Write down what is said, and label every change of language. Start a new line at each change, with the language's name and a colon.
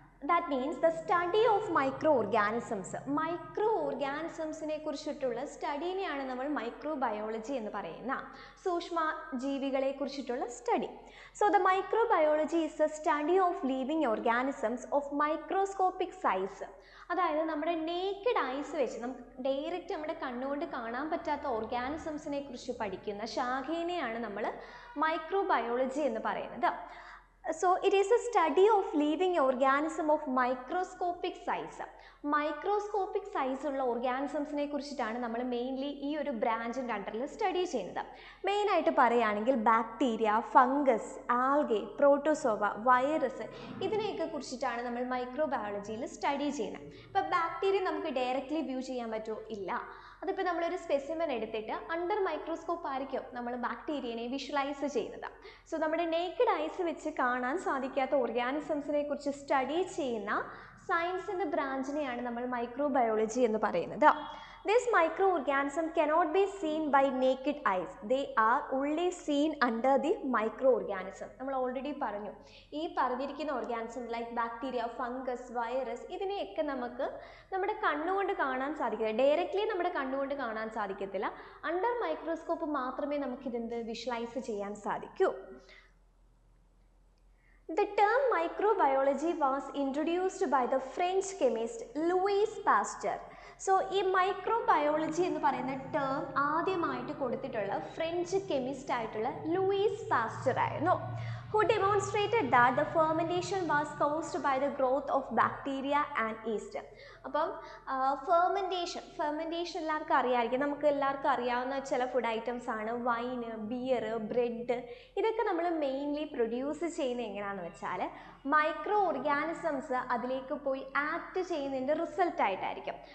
English: That means the study of microorganisms.
Malayalam: മൈക്രോഓർഗാനിസംസിനെ കുറിച്ചിട്ടുള്ള സ്റ്റഡീനെയാണ് നമ്മൾ microbiology എന്ന് പറയുന്ന സൂക്ഷ്മ ജീവികളെ കുറിച്ചിട്ടുള്ള study.
English: So the microbiology is a study of living organisms of microscopic size.
Malayalam: അതായത് നമ്മുടെ നേക്കഡ് ഐസ് വെച്ച് നമുക്ക് ഡയറക്റ്റ് നമ്മുടെ കണ്ണുകൊണ്ട് കാണാൻ പറ്റാത്ത ഓർഗാനിസംസിനെ കുറിച്ച് പഠിക്കുന്ന ശാഖേനെയാണ് നമ്മൾ മൈക്രോബയോളജി എന്ന് പറയുന്നത്.
English: So it is a study of living organism of microscopic size.
Malayalam: Microscopic size ഉള്ള ഓർഗാനിസംസിനെ കുറിച്ചിട്ടാണ് നമ്മൾ മെയിൻലി ഈ ഒരു ബ്രാഞ്ചിൻ്റെ അണ്ടറിൽ സ്റ്റഡി ചെയ്യുന്നത്. മെയിനായിട്ട് പറയുകയാണെങ്കിൽ bacteria, fungus, algae, protozoa, virus ഇതിനെയൊക്കെ കുറിച്ചിട്ടാണ് നമ്മൾ മൈക്രോബയോളജിയിൽ സ്റ്റഡി ചെയ്യുന്നത്. ഇപ്പോൾ ബാക്ടീരിയ നമുക്ക് ഡയറക്റ്റ്ലി വ്യൂ ചെയ്യാൻ പറ്റുമോ? ഇല്ല. അതിപ്പോൾ നമ്മളൊരു സ്പെസിമെൻ എടുത്തിട്ട് അണ്ടർ മൈക്രോസ്കോപ്പ് ആയിരിക്കും നമ്മൾ ബാക്ടീരിയനെ വിഷ്വലൈസ് ചെയ്യുന്നത്. സോ നമ്മുടെ നേക്കഡ് ഐസ് വെച്ച് കാണാൻ സാധിക്കാത്ത ഓർഗാനിസംസിനെ കുറിച്ച് സ്റ്റഡി ചെയ്യുന്ന സയൻസിൻ്റെ ബ്രാഞ്ചിനെയാണ് നമ്മൾ മൈക്രോബയോളജി എന്ന് പറയുന്നത്.
English: This microorganism cannot be seen by naked eyes. They are only seen under the microorganism.
Malayalam: നമ്മൾ ഓൾറെഡി പറഞ്ഞു, ഈ പറഞ്ഞിരിക്കുന്ന organism like bacteria, fungus, virus ഇതിനെയൊക്കെ നമുക്ക് നമ്മുടെ കണ്ണുകൊണ്ട് കാണാൻ സാധിക്കില്ല. ഡയറക്റ്റ്ലി നമ്മുടെ കണ്ണുകൊണ്ട് കാണാൻ സാധിക്കത്തില്ല. അണ്ടർ മൈക്രോസ്കോപ്പ് മാത്രമേ നമുക്കിതെന്ത് വിഷ്വലൈസ് ചെയ്യാൻ സാധിക്കൂ.
English: The term microbiology was introduced by the French chemist Louis Pasteur.
Malayalam: So ഈ മൈക്രോബയോളജി എന്ന് പറയുന്ന ടേം ആദ്യമായിട്ട് കൊടുത്തിട്ടുള്ള ഫ്രഞ്ച് കെമിസ്റ്റ് ആയിട്ടുള്ള ലൂയിസ് പാസ്റ്റർ ആയിരുന്നു.
English: who demonstrated that the fermentation was caused by the growth of bacteria and yeast.
Malayalam: അപ്പം fermentation എല്ലാവർക്കും അറിയാമായിരിക്കും. നമുക്ക് എല്ലാവർക്കും അറിയാവുന്ന ചില ഫുഡ് ഐറ്റംസ് ആണ് വൈന്, ബിയർ, ബ്രെഡ്. ഇതൊക്കെ നമ്മൾ മെയിൻലി പ്രൊഡ്യൂസ് ചെയ്യുന്നത് എങ്ങനെയാണെന്ന് വെച്ചാൽ മൈക്രോ ഓർഗാനിസംസ് അതിലേക്ക് പോയി ആക്ട് ചെയ്യുന്നതിൻ്റെ റിസൾട്ടായിട്ടായിരിക്കും.